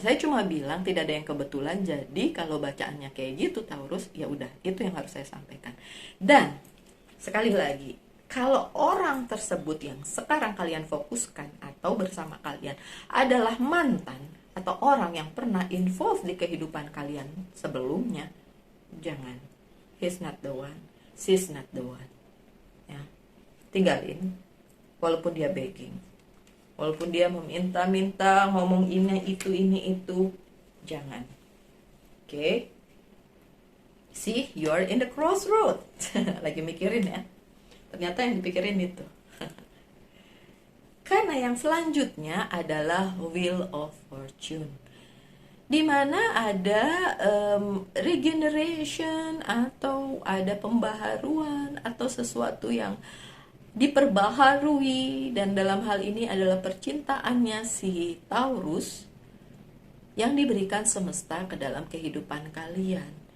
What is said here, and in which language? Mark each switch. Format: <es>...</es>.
<id>Saya cuma bilang tidak ada yang kebetulan. Jadi kalau bacaannya kayak gitu Taurus, ya udah, itu yang harus saya sampaikan. Dan sekali lagi, kalau orang tersebut yang sekarang kalian fokuskan atau bersama kalian adalah mantan atau orang yang pernah involved di kehidupan kalian sebelumnya, jangan.</id> <en>He's not the one, she's not the one.</en> <id>Ya, tinggalin. Walaupun dia begging, walaupun dia meminta-minta, ngomong ini itu, jangan. Oke.</id> <en>See, you are in the crossroad.</en> <id>Lagi mikirin ya. Ternyata yang dipikirin itu. Karena yang selanjutnya adalah Wheel of Fortune, di mana ada regeneration atau ada pembaharuan atau sesuatu yang diperbaharui, dan dalam hal ini adalah percintaannya si Taurus yang diberikan semesta ke dalam kehidupan kalian.</id>